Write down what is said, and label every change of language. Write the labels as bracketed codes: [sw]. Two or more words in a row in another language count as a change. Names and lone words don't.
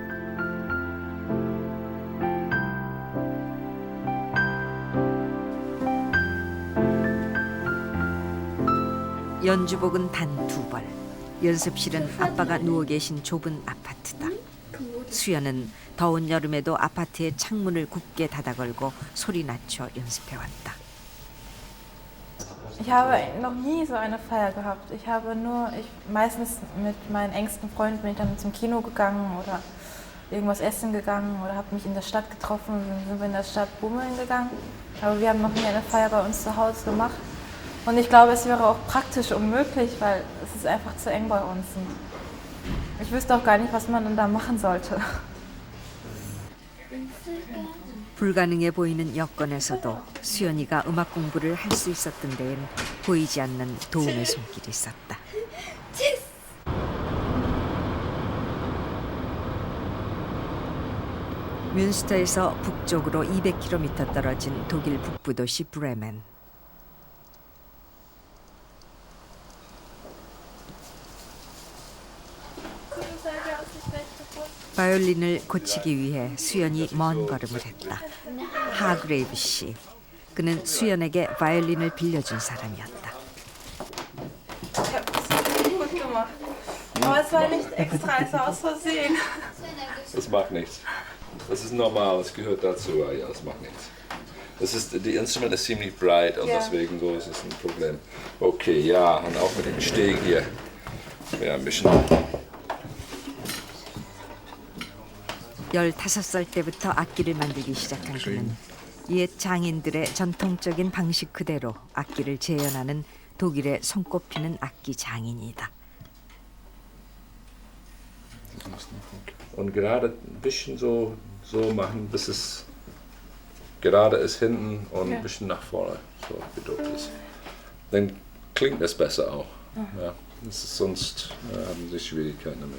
[ko] 연주복은 단 2벌. 연습실은 아빠가 누워 계신 좁은 아파트다. 수연은 더운 여름에도 아파트의 창문을 굳게 닫아걸고 소리 낮춰 연습해왔다. [de] Ich habe noch nie so eine Feier gehabt. Meistens mit meinen engsten Freunden bin ich dann zum Kino gegangen oder irgendwas essen gegangen oder habe mich in der Stadt getroffen, dann sind wir in der Stadt bummeln gegangen. Aber wir haben noch nie eine Feier bei uns zu Hause gemacht. Und ich glaube, es wäre auch praktisch unmöglich, weil es ist einfach zu eng bei uns. Und ich wüsste auch gar nicht, was man dann da machen sollte. [ko] 불가능해 보이는 여건에서도 수연이가 음악 공부를 할 수 있었던 데엔 보이지 않는 도움의 손길이 있었다. 뮌스터에서 북쪽으로 200km 떨어진 독일 북부 도시 브레멘. 바이올린을 고치기 위해 수연이 먼 걸음을 했다. 하그레이브 씨. 그는 수연에게 바이올린을 빌려준 사람이었다. [de] Gut gemacht. Aber es war nicht extra, es war aus Versehen. Das macht nichts. Das ist normal, das gehört dazu. Ja, das macht nichts. Die Instrument ist ziemlich breit und deswegen so ist es ein Problem. Okay, ja, und auch mit dem Steg hier. Ja, ein bisschen. [ko] 15살 때부터 악기를 만들기 시작한 그는 옛 장인들의 전통적인 방식 그대로 악기를 재현하는 독일의 손꼽히는 악기 장인이다. [de] Und gerade ein bisschen so machen, bis es gerade ist hinten und ein bisschen nach vorne so gedrückt ist. Dann klingt es besser auch. Ja, sonst haben sie Schwierigkeiten damit.